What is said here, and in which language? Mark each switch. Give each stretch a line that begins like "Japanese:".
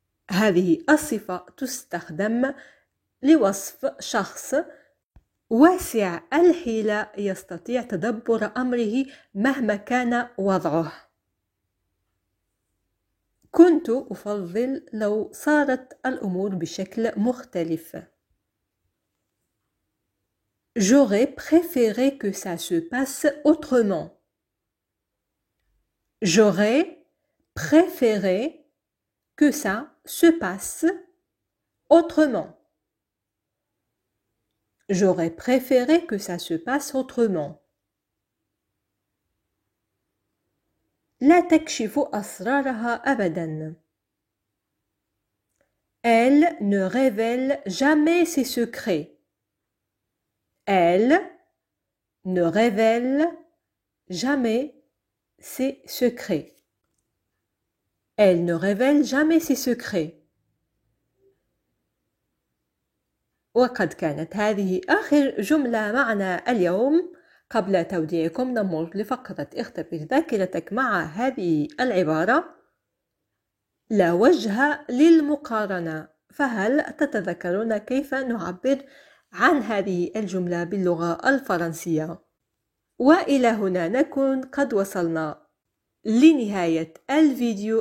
Arabic: هذه الصفة تستخدم لوصف شخص واسع الحيلة يستطيع تدبر أمره مهما كان وضعه. كنت أفضل لو صارت الأمور بشكل مختلف.
French: J'aurais préféré que ça se passe autrement. J'aurais préféré que ça se passe autrement. J'aurais préféré que ça se passe autrement.
Arabic: لا تكشف أسرارها أبداً.
French: Elle ne révèle jamais ses secrets. Elle ne révèle jamais ses secrets. Elle ne révèle jamais ses secrets.
Arabic: وقد كانت هذه آخر جملة معنا اليوم. قبل توديعكم نمر لفقرة اختبر ذاكرتك مع هذه العبارة. لا وجه للمقارنة. فهل تتذكرون كيف نعبر عن هذه الجملة باللغة الفرنسية؟ وإلى هنا نكون قد وصلنا لنهاية الفيديو.